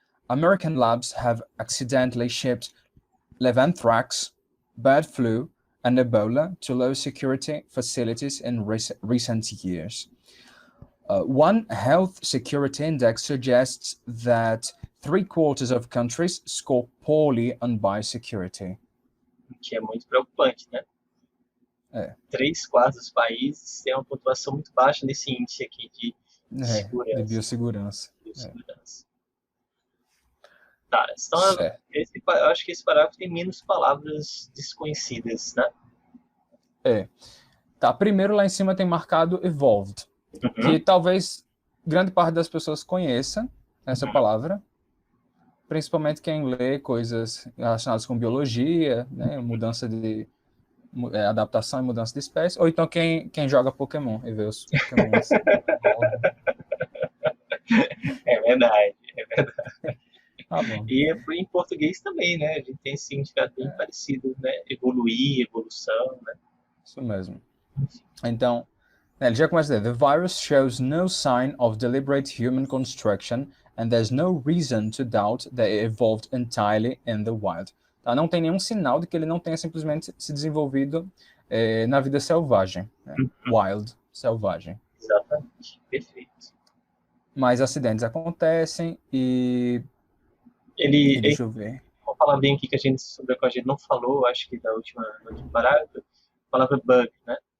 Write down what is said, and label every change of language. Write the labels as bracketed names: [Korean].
[English] American labs have accidentally shipped levanthrax, bird flu, and Ebola to low-security facilities in recent years. One health security index suggests that 3/4 of countries score poorly on biosecurity. [Portuguese] Que é muito preocupante, né? 3/4 dos países têm uma pontuação muito baixa nesse índice aqui de De segurança. biossegurança. Biossegurança. Tá, então Certo. eu acho que esse parágrafo tem menos palavras desconhecidas, né? Tá, primeiro lá em cima tem marcado evolved, que talvez grande parte das pessoas conheça essa palavra, principalmente quem lê coisas relacionadas com biologia, né, mudança de adaptação e mudança de espécie, ou então quem joga Pokémon e vê os Pokémons. É verdade, é verdade. Tá bom. E em português também, né? A gente tem esse significado bem parecido, né? Evoluir, evolução, né? Isso mesmo. Então, ele já começa a dizer, [English] the virus shows no sign of deliberate human construction and there's no reason to doubt that it evolved entirely in the wild. [Portuguese] Tá? Não tem nenhum sinal de que ele não tenha simplesmente se desenvolvido na vida selvagem. Né? Wild, selvagem. Exatamente, perfeito. Mas acidentes acontecem e deixa eu ver. Vamos falar bem aqui sobre a que a gente não falou, acho que no último parágrafo, a palavra bug, né?